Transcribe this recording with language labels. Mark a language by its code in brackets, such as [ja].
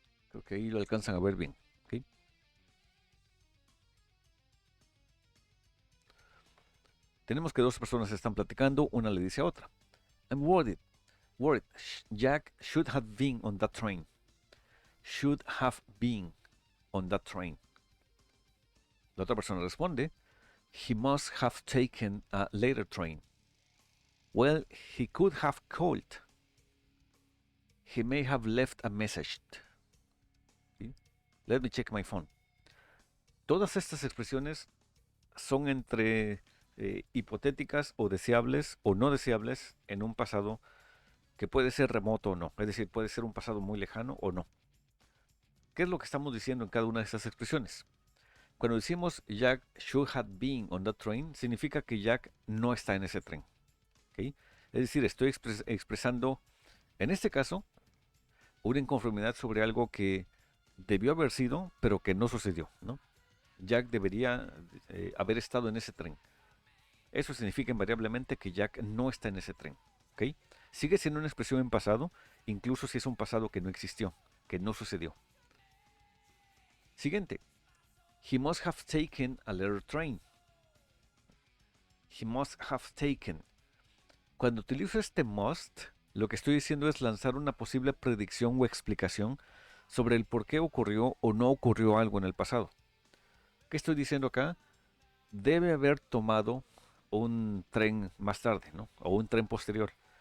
[es] Creo que ahí lo alcanzan a ver bien. ¿Okay? Tenemos que dos personas están platicando, una le dice a otra. [en] I'm worried. Worried. Jack should have been on that train. Should have been on that train. [es] La otra persona responde, [en] he must have taken a later train. Well, he could have called. He may have left a message. ¿Sí? Let me check my phone. [es] Todas estas expresiones son entre hipotéticas o deseables o no deseables en un pasado que puede ser remoto o no. Es decir, puede ser un pasado muy lejano o no. ¿Qué es lo que estamos diciendo en cada una de estas expresiones? Cuando decimos [en] Jack should have been on that train, [es] significa que Jack no está en ese tren. ¿Okay? Es decir, estoy expresando, en este caso, una inconformidad sobre algo que debió haber sido, pero que no sucedió, ¿no? Jack debería haber estado en ese tren. Eso significa invariablemente que Jack no está en ese tren. ¿Ok? Sigue siendo una expresión en pasado, incluso si es un pasado que no existió, que no sucedió. Siguiente. [en] He must have taken a later train. He must have taken. [es] Cuando utilizo este must, lo que estoy diciendo es lanzar una posible predicción o explicación sobre el por qué ocurrió o no ocurrió algo en el pasado. ¿Qué estoy diciendo acá? Debe haber tomado un tren más tarde, ¿no? O un tren posterior.